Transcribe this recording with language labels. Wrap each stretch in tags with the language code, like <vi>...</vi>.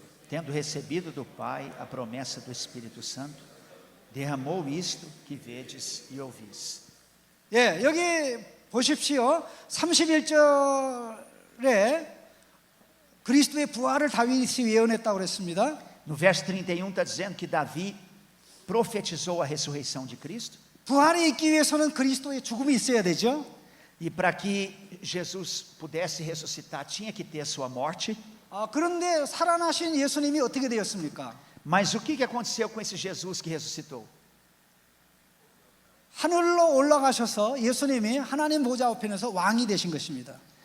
<pt>Tendo recebido do Pai a promessa do Espírito Santo, derramou isto que vedes e ouvis.</pt> <ko>예, 여기 보십시오. 31절에 그리스도의 부활을 다윗이 예언했다고 그랬습니다.</ko> <pt>No verso 31 está dizendo que Davi profetizou a ressurreição de Cristo.</pt> <ko>부활이 있기 위해서는 그리스도의 죽음이 있어야 되죠.</ko> <pt>E para que Jesus pudesse ressuscitar, tinha que ter sua morte.</pt> <ko>그런데 살아나신 예수님이 어떻게 되었습니까?</ko> <pt>Mas o que aconteceu com esse Jesus que ressuscitou?</pt> <ko>하늘로 올라가셔서 예수님이 하나님 보좌 우편에서 왕이 되신 것입니다.</ko>